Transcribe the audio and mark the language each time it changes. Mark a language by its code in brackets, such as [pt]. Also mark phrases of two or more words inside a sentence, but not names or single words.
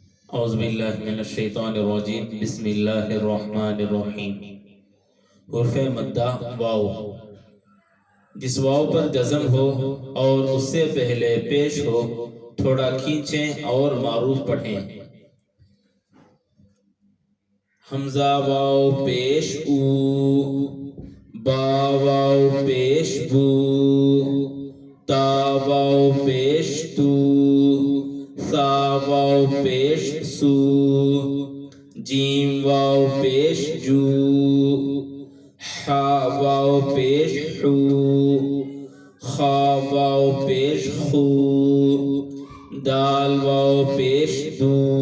[ar] اعوذ باللہ من الشیطان الرجیم بسم اللہ الرحمن الرحیم۔ [ur] حرف مدہ واو، جس واو پر جزم ہو اور اس سے پہلے پیش ہو تھوڑا کھینچیں اور معروف پڑھیں۔ حمزہ واو پیش او، با واو پیش بو، تا واو پیش تو، سا واو پیش سو، جیم واو پیش جو، حا واو پیش حو، خا واو پیش خو، دال واو پیش دو۔